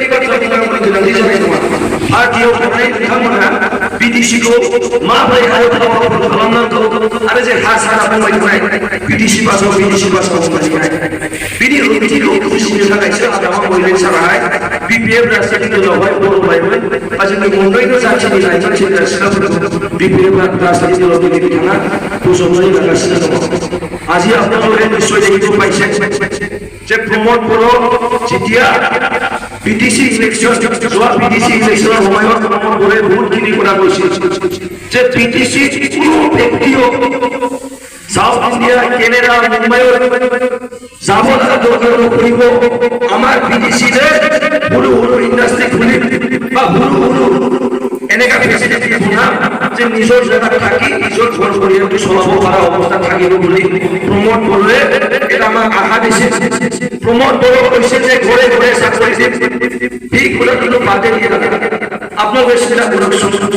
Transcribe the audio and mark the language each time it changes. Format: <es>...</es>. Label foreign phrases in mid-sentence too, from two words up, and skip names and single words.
<brx>बाथ्रानि गोनांथि जानाय नङा पार्टियाव थांनाय बिथांमोना BDCखौ माबोरै हाबाफारि खालामनांगौ आरो जे हासारा बुंबाय थानाय BDC पासाव बुंबाय बिनि ओंथिखौ बुजिनो थाखायसो हाग्रामा महिलारि सानाहाय BPF राजनीति दलावहाय बर' लाइमोन बा जोंनि मोनब्रैबो जाथिनि लाइमोन सेंग्रा सिख्लाफोरखौ BPF राजनीति दलाव दिनै बिथाङा बोजबनानै लागासिनो दङ</brx> <as>আজি আপোনালোকে নিশ্চয় দেখিব পাইছে যে প্ৰমদ বড়ো যেতিয়া BTC ইলেকশ্যন যোৱা BTC ইলেকশ্যনৰ সময়ত প্ৰমদ বড়োৱে বহুতখিনি কথা কৈছিল যে BTC কোনো ব্যক্তিও সাউথ ইন্ডিয়া কেনেডা মুম্বাইৰ যাব লগা দৰকাৰ নপৰিব আমাৰ BTCৰে সৰু সৰু ইণ্ডাষ্ট্ৰি খুলি বা সৰু এনেকা ফেচিলিটি বনাম যে নিজৰ জেগাত থাকি নিজৰ ঘৰ পৰিয়ালটো চলাব পৰা অৱস্থা থাকিব বুলি প্ৰমদ বড়োৱে এটা আমাক আশা দিছে প্ৰমদ বড়ো কৈছে যে ঘৰে ঘৰে চাকৰি দিম এই কথাটো বাদে দিয়ে আপোনালোকে চিন্তা কৰকচোন</as>